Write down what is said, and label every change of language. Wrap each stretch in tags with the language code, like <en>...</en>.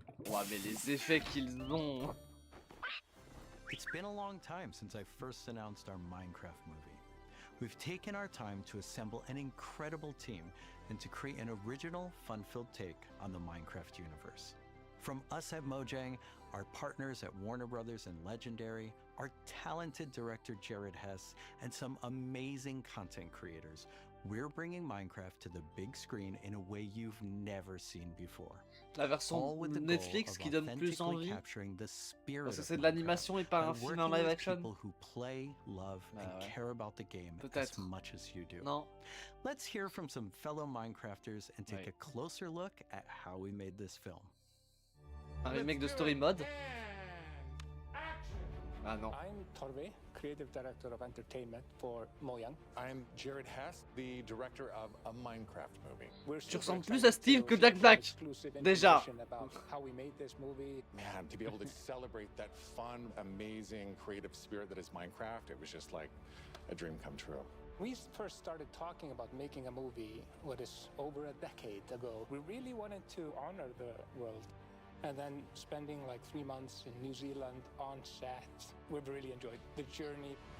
<fr>Ouais, mais les effets qu'ils ont.</fr> <en>It's been a long time since I first announced our Minecraft movie. We've taken our time to assemble an incredible team and to create an original, fun-filled take on the Minecraft universe. From us at Mojang, our partners at Warner Brothers and Legendary, our talented director Jared Hess, and some amazing content creators, we're bringing Minecraft to the big screen in a way you've never seen before.</en> <fr>La version Netflix qui donne plus envie. Parce que c'est de l'animation et pas un film en live action.</fr> <en>People who play, love, and care about the game as much as you do.</en> <fr>Non.</fr> <en>Let's hear from some fellow Minecrafters and take a closer look at how we made this film.</en> <fr>Un remake de Story Mode. Ah non.</fr> <en>I'm Torve, Creative Director of Entertainment for Mojang. I'm Jared Hess, the director of a Minecraft movie.</en> <fr>Tu ressembles plus à Steve que Jack Black. Déjà.</fr> <en>About how we made this movie. Man, to be able to celebrate that fun, amazing, creative spirit that is Minecraft, it was just like a dream come true. We first started talking about making a movie, what is over a decade ago. We really wanted to honor the world. And then spending like 3 months in New Zealand on set, we've really enjoyed the journey.</en>